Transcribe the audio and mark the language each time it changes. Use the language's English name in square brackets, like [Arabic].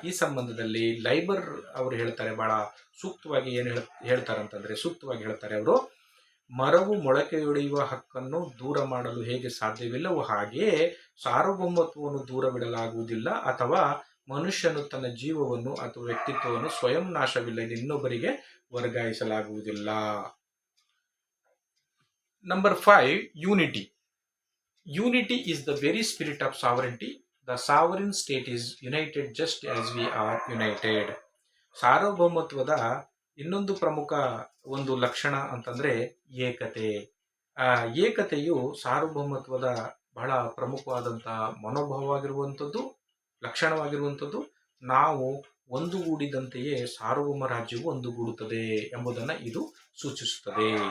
[Kannada] ಈ ಸಂಬಂಧದಲ್ಲಿ ಲೈಬರ್ ಅವರು ಹೇಳ್ತಾರೆ, ಬಹಳ ಸೂಕ್ತವಾಗಿ ಸೂಕ್ತವಾಗಿ ಹೇಳ್ತಾರೆ ಅವರು, ಮರವು ಮೊಳಕೆಯೊಡೆಯುವ ಹಕ್ಕನ್ನು ದೂರ ಮಾಡಲು ಹೇಗೆ ಸಾಧ್ಯವಿಲ್ಲವೋ ಹಾಗೆಯೇ ಸಾರ್ವಭೌಮತ್ವವನ್ನು ದೂರವಿಡಲಾಗುವುದಿಲ್ಲ ಅಥವಾ ಮನುಷ್ಯನು ತನ್ನ ಜೀವವನ್ನು ಅಥವಾ ವ್ಯಕ್ತಿತ್ವವನ್ನು ಸ್ವಯಂ ನಾಶವಿಲ್ಲದೆ ಇನ್ನೊಬ್ಬರಿಗೆ ವರ್ಗಾಯಿಸಲಾಗುವುದಿಲ್ಲ. [English] Number 5, unity. Unity is the very spirit of sovereignty. The sovereign state is united just as we are united. [Kannada] ಸಾರ್ವಭೌಮತ್ವದ ಇನ್ನೊಂದು ಪ್ರಮುಖ ಒಂದು ಲಕ್ಷಣ ಅಂತಂದ್ರೆ ಏಕತೆ. ಏಕತೆಯು ಸಾರ್ವಭೌಮತ್ವದ ಬಹಳ ಪ್ರಮುಖವಾದಂತಹ ಮನೋಭಾವವಾಗಿರುವಂಥದ್ದು, ಲಕ್ಷಣವಾಗಿರುವಂಥದ್ದು. ನಾವು ಒಂದುಗೂಡಿದಂತೆಯೇ ಸಾರ್ವಭೌಮ ರಾಜ್ಯವು ಒಂದುಗೂಡುತ್ತದೆ ಎಂಬುದನ್ನು ಇದು ಸೂಚಿಸುತ್ತದೆ.